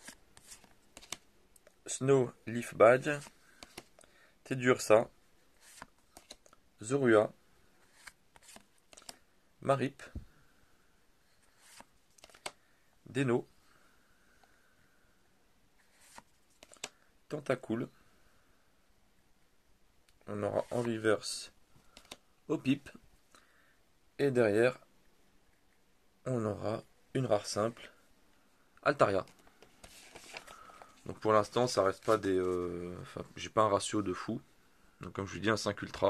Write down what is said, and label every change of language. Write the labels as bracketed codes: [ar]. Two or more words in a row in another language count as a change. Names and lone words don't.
[fr] Snow Leaf Badge. Tedursa. Zorua. Marip. Deno. Tentacool. On aura en reverse Opip. Et derrière, on aura une rare simple, Altaria. Donc pour l'instant, ça reste pas des. Enfin, j'ai pas un ratio de fou. Donc comme je vous dis, un 5 ultra.